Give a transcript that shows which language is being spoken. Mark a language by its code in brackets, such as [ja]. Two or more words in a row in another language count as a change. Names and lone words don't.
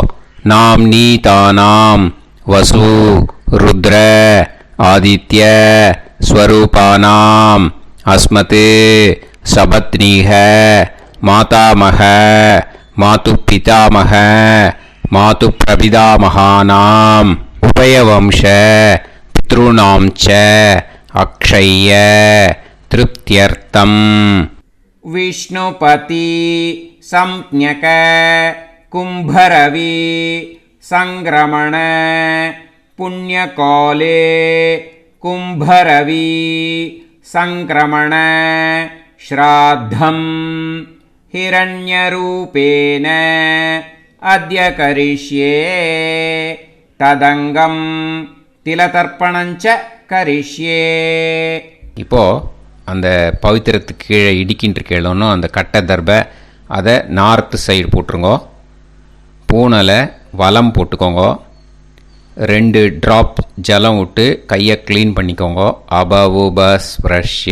[sa] नाम् नी तानाम् वसु रुद्र आदित्य स्वरूपाणाम् अस्मत् सपत्नीक मातामह मातुः पितामह मातुः प्रपितामहानाम् उभयवंश पितॄणां च अक्षय्य तृप्त्यर्थम्. विष्णुपति संज्ञक कुम्भरवि संक्रमण पुण्यकाले कुम्भरवि संक्रमण श्राद्धं हिरण्यरूपेण अद्य करिष्ये तदंगं तिलतर्पणञ्च करिष्ये. [ta] இப்போ அந்த பவித்திரத்துக்கு கீழே இடிக்கின்ற கீழே அந்த கட்டை தர்பை அதை [en] north side [ta] போட்டுருங்கோ. பூனலை வலம் போட்டுக்கோங்க. 2 ட்ராப் ஜலம் விட்டு கையை க்ளீன் பண்ணிக்கோங்க. [sa] अपउपस्पृश्य.